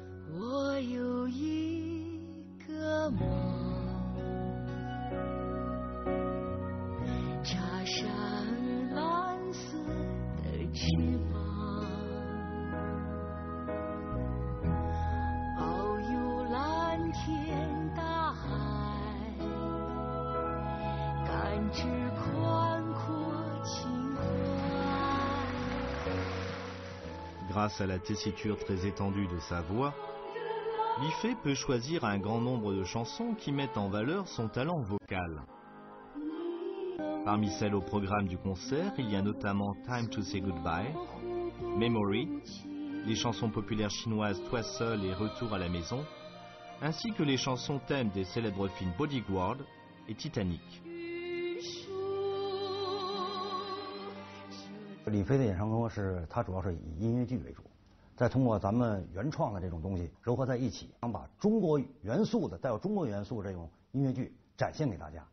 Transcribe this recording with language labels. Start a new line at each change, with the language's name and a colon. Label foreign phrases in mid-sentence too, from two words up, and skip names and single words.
Chinese: 我有一个梦，插上蓝色的翅膀，遨游蓝天大海，感知宽阔情怀。
French: Grâce à la tessiture très étendue de sa voix, l'IFE peut choisir un grand nombre de chansons qui mettent en valeur son talent vocal. Parmi celles au programme du concert, il y a notamment Time to Say Goodbye, Memory, les chansons populaires chinoises Toi seul et Retour à la maison, ainsi que les chansons thèmes des célèbres films Bodyguard et Titanic.
Chinese: 李飞的演唱方式，他主要是以音乐剧为主，再通过咱们原创的这种东西糅合在一起，想把中国元素的带有中国元素这种音乐剧展现给大家。